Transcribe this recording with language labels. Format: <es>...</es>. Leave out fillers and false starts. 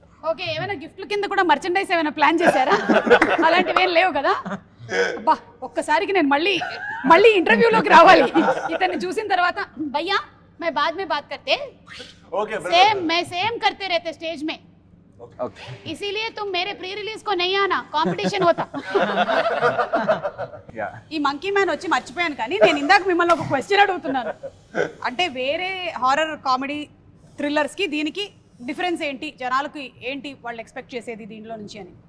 <te>Okay, ఏమైనా గిఫ్ట్ల కింద కూడా మర్చెండైజ్ ఏమైనా ప్లాన్ చేశారా? అలాంటివి ఏం లేవు కదా. అబ్బా, ఒక్కసారికి నేను మళ్ళీ ఇంటర్వ్యూలోకి రావాలి. ఇతన్ని చూసిన తర్వాత భయ్యా</te> <hi>मैं बाद में बात करते.</hi> <en>okay,</en> <hi>मैं सेम करते रहते स्टेज में. इसीलिए तुम मेरे प्री रिलीज को नहीं आना, कंपटीशन होता.</hi> <te>ఈ మంకీ మ్యాన్ వచ్చి మర్చిపోయాను కానీ నేను ఇందాక మిమ్మల్ని ఒక క్వశ్చన్ అడుగుతున్నాను. అంటే వేరే హారర్ కామెడీ థ్రిల్లర్స్ కి దీనికి డిఫరెన్స్ ఏంటి? జనాలకు ఏంటి వాళ్ళు ఎక్స్పెక్ట్ చేసేది దీనిలో నుంచి అని?</te>